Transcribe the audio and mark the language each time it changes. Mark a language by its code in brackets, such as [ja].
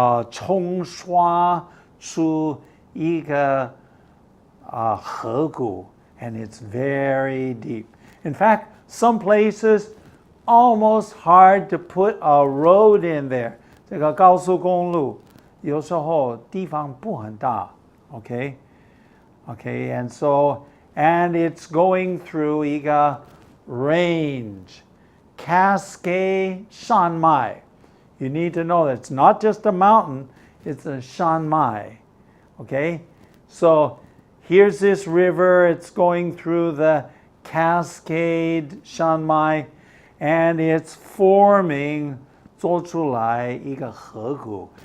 [zh] 冲刷出一个河谷, [en] and it's very deep. In fact, some places almost hard to put a road in there. [zh] 这个高速公路有时候地方不很大. [en] Okay, and so, and it's going through 一个 range, Cascade 山脉. You need to know that it's not just a mountain, it's a 山脉. Okay, so here's this river, it's going through the Cascade 山脉, and it's forming [zh] 做出来一个河谷.